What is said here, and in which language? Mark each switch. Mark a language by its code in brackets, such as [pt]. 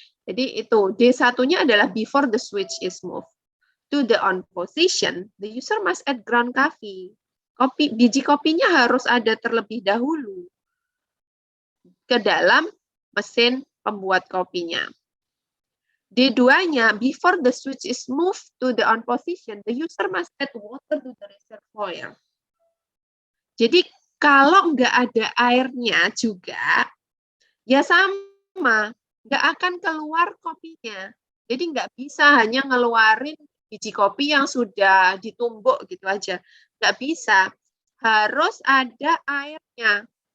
[id] Jadi itu D1-nya adalah [en] before the switch is moved to the on position, the user must add ground coffee. [id] Biji kopinya harus ada terlebih dahulu ke dalam mesin pembuat kopinya. [en] D2-nya, before the switch is moved to the on position, the user must add water to the reservoir. [id] Jadi kalau nggak ada airnya juga, ya sama, nggak akan keluar kopinya. Jadi nggak bisa hanya ngeluarin biji kopi yang sudah ditumbuk gitu aja. Nggak bisa, harus ada airnya.